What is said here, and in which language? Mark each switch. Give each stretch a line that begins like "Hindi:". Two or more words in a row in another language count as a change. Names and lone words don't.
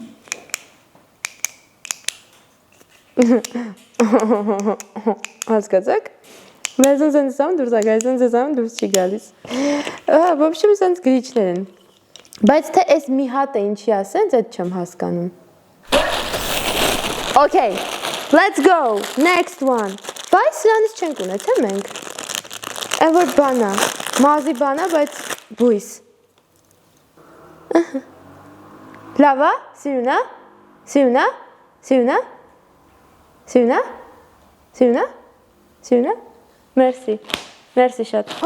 Armenian: Հասկացաք։ Լեզուն սենց ամ դուրս է գալիս, սենց ամ դուրս չի գալիս։ Ոբշեմ սենց գրիչներ են։ Բայց թե այս մի հատը ինչի է սենց, այդ չեմ հասկանում։
English: Okay, let's go, next one։
Armenian: Բայց սրանից չենք ունեցել մենք։ Այն որ բան է, մազի բան է, բայց բույս։ Լավ է, սիրուն է, սիրուն է, սիրուն է, սիրուն է, սիրուն է, սիրուն է, մերսի, մերսի շատ։